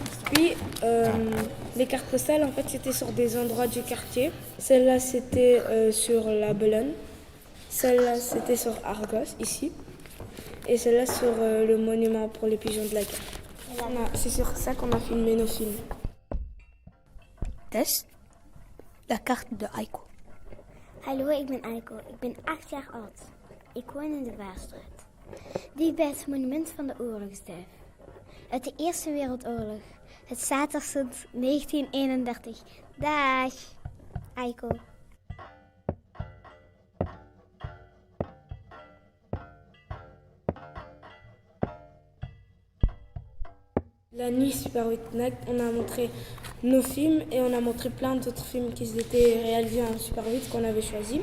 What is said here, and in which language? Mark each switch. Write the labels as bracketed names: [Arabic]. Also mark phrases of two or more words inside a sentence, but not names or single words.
[French] Puis les cartes postales, en fait, c'était sur des endroits du quartier. Celle-là, c'était sur la Bellone. Celle-là, c'était sur Argos, ici. Et celle-là sur le monument pour les pigeons de la guerre. C'est sur ça qu'on a filmé nos films. [Dutch] Dus de carte de Aiko. Hallo, ik ben Aiko. Ik ben 8 jaar oud. Ik woon in de Waarstraat. Dichtbij het monument van de oorlogsduif. Uit de Eerste Wereldoorlog. Het staat er sinds 1931. Dag, Aiko. [French] La nuit Super 8 NAC, on a montré nos films et on a montré plein d'autres films qui étaient réalisés en Super 8 qu'on avait choisi.